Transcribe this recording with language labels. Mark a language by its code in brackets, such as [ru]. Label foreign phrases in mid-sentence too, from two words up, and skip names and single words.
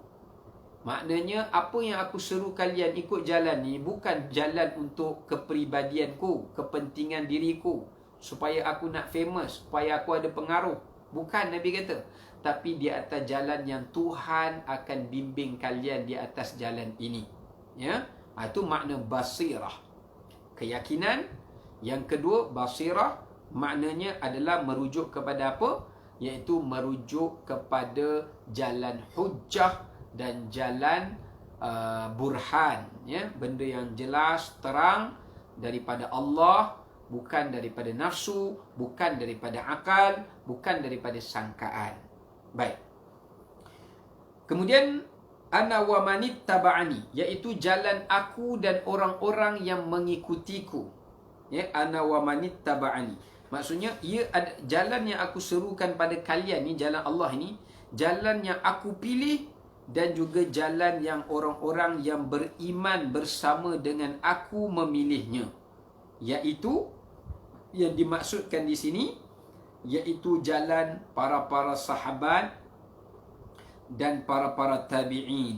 [ms] Maknanya apa yang aku seru kalian ikut jalan ni bukan jalan untuk kepribadianku, kepentingan diriku, supaya aku nak famous, supaya aku ada pengaruh. Bukan, Nabi kata. Tapi di atas jalan yang Tuhan akan bimbing kalian di atas jalan ini. Ya, itu makna basirah, keyakinan. Yang kedua, basirah maknanya adalah merujuk kepada apa? Iaitu merujuk kepada jalan hujjah dan jalan burhan, ya, benda yang jelas, terang daripada Allah, bukan daripada nafsu, bukan daripada akal, bukan daripada sangkaan. Baik. Kemudian [ar] أنا ومن اتبعني, [ms] iaitu jalan aku dan orang-orang yang mengikutiku. [ar] Ya, أنا ومن اتبعني. [ms] Maksudnya ia ada jalan yang aku serukan pada kalian ni, jalan Allah ni, jalan yang aku pilih, dan juga jalan yang orang-orang yang beriman bersama dengan aku memilihnya. Iaitu yang dimaksudkan di sini, iaitu jalan para sahabat dan para tabi'in.